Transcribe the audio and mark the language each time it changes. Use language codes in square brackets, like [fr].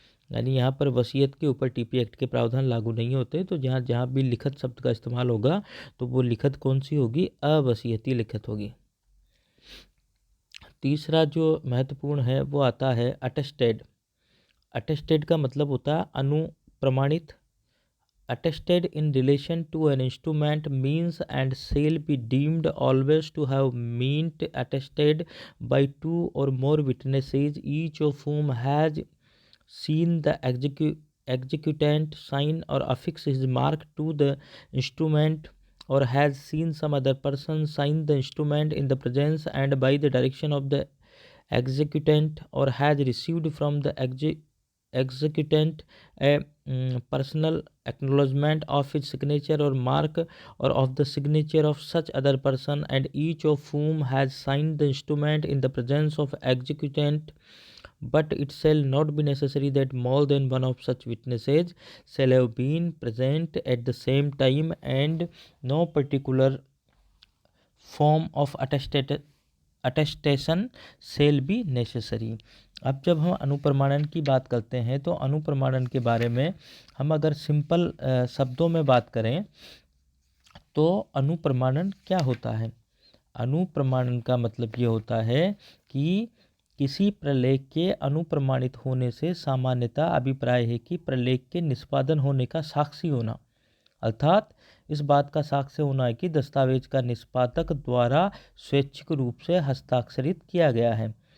[hi] यानी यहाँ पर वसीयत के ऊपर टीपी एक्ट के प्रावधान लागू नहीं होते। तो जहाँ जहाँ भी लिखत शब्द का इस्तेमाल होगा तो वो लिखत कौन सी होगी? अवसीयती लिखत होगी। तीसरा जो महत्वपूर्ण है वो आता है अटेस्टेड। अटेस्टेड का मतलब होता है अनुप्रमाणित। [en] Attested in relation to an instrument means and shall be deemed always to have meant attested by two or more witnesses, each of whom has seen the executant sign or affix his mark to the instrument, or has seen some other person sign the instrument in the presence and by the direction of the executant, or has received from the executant a personal acknowledgement of his signature or mark or of the signature of such other person, and each of whom has signed the instrument in the presence of executant. But it shall not be necessary that more than one of such witnesses shall have been present at the same time, and no particular form of attestation shall be necessary. [hi] अब जब हम अनुप्रमाणन की बात करते हैं तो अनुप्रमाणन के बारे में हम अगर सिंपल शब्दों में बात करें तो अनुप्रमाणन क्या होता है? अनुप्रमाणन का मतलब ये होता है कि किसी प्रलेख के अनुप्रमाणित होने से सामान्यतः अभिप्राय है कि प्रलेख के निष्पादन होने का साक्षी होना, अर्थात इस बात का साक्ष्य होना है कि दस्तावेज का निष्पादक द्वारा स्वैच्छिक रूप से हस्ताक्षरित किया गया है।